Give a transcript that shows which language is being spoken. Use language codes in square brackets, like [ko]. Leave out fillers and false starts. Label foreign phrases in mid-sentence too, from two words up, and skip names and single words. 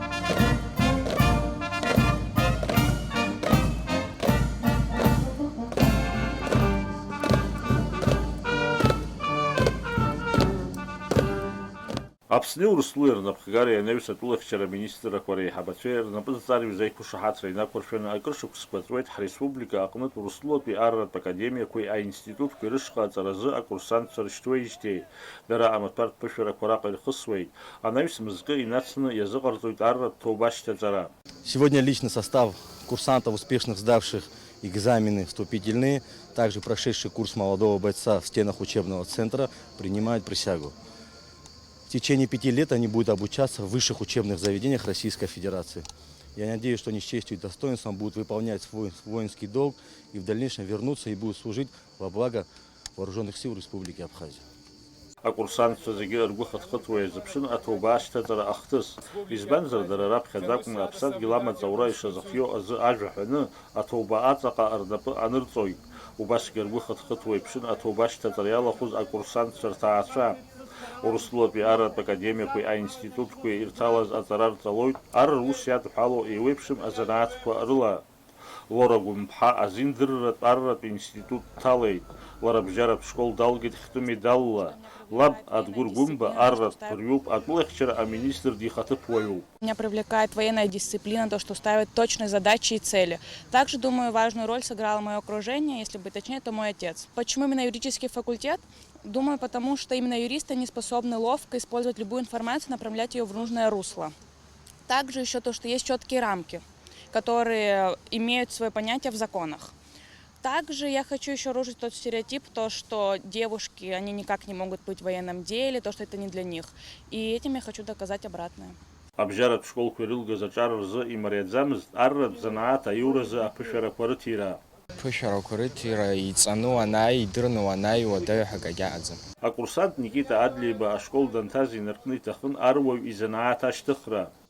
[ab] Аԥсны Урыстәылеи рнапхгареи анаҩс атәылахьчара аминистррақәа реиҳабацәеи рнапы-зҵаареи зеиқәыршаҳаҭра инақәыршәаны акыр шықәсқәа ҵуеит ҳреспублика аҟнытә Урыстәылатәи арратә академиақәеи аинститутқәеи рышҟа аҵаразы акурсантцәа рышьҭуеижьҭеи дара амаҭәартә ԥышәарақәа раҟа ирхысуеит. Анаҩс мызкы инацны иазыҟарҵоит арратә ҭоуба шьҭаҵара. [ru] Сегодня личный состав курсантов, успешных сдавших экзамены вступительные, также прошедший курс молодого бойца в стенах учебного центра, принимают присягу. В течение 5 лет они будут обучаться в высших учебных заведениях Российской Федерации. Я надеюсь, что они с честью и достоинством будут выполнять свой воинский долг и в дальнейшем вернуться и будут служить во благо Вооруженных сил Республики Абхазия. [ab] Акурсантцәа зегьы ргәы хыҭхыҭуа иазыԥшын аҭоуба ашьҭаҵара ахҭыс. Избанзар дара раԥхьаӡа акәны аԥсадгьыл амаҵ аура ишазыхио азы ажәа ҳәаны аҭоуба аҵаҟа рнапы анырҵоит. Убасгьы ргәы хыҭхыҭуа иԥшын аҭоуба ашьҭаҵара иалахәыз акурсантцәа рҭаацәа. Урыстәылатәи арратә академиақәеи аинститутқәеи ирҭалаз аҵара рҵалоит ар рус иадҳәало еиуеиԥшым азанааҭқәа рыла. Лора Гәымԥҳа азиндырратә арратә институт дҭалеит. Лара бжьаратә школ далгеит хьтәы медалла. Лаб Адгәыр Гәымба арратә ԥырҩуп, атәылахьчара аминистр дихаҭыԥуаҩуп. [ru] Меня привлекает военная дисциплина, то, что ставит точные задачи и цели. Также, думаю, важную роль сыграло мое окружение, если быть точнее, то мой отец. Почему именно юридический факультет? Думаю, потому что именно юристы не способны ловко использовать любую информацию, направлять ее в нужное русло. Также еще то, что есть четкие рамки, которые имеют свое понятие в законах. Также я хочу еще рушить тот стереотип, то, что девушки, они никак не могут быть в военном деле, то, что это не для них. И этим я хочу доказать обратное. [ab] Абжьаратә школқәа ирылгаз аҿар рзы имариаӡамызт арратә занааҭ аиуразы аԥышәарақәа рыҭира. Ԥышәарақәа рыҭира иҵану анааи, идырну анааи уадаҩ ҳәа агьааӡам. Акурсант Никита Адлеиба ашкол данҭаз инаркны иҭахын аруаҩ изанааҭ ашьҭыхра.